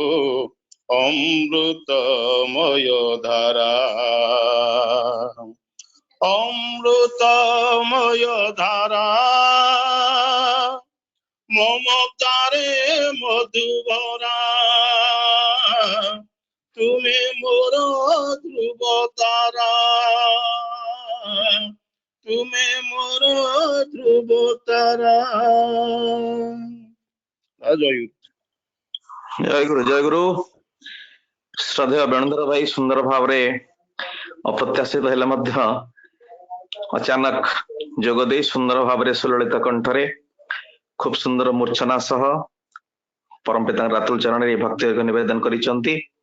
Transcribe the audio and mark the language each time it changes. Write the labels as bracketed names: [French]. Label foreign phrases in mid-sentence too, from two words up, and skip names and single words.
[Bangla] অমৃতময় ধারা অমৃতময় ধারা মমতারে মধুবরা তুমি মোর ধ্রুব তারা তুমি মোর ধ্রুব তারা জয় [Odia] ଜୟ ଗୁରୁ ଶ୍ରଦ୍ଧେୟ ବେଣୁଧର ଭାଇ ସୁନ୍ଦର ଭାବରେ ଅପ୍ରତ୍ୟାଶିତ ହେଲେ ମଧ୍ୟ ଅଚାନକ ଯୋଗ ଦେଇ ସୁନ୍ଦର ଭାବରେ ସୁଲଳିତ କଣ୍ଠରେ ଖୁବ ସୁନ୍ଦର ମୂର୍ଚ୍ଛନା ସହ ପରମ ପିତାଙ୍କ ରାତୁଲ ଚରଣରେ ଭକ୍ତି ନିବେଦନ କରିଛନ୍ତି।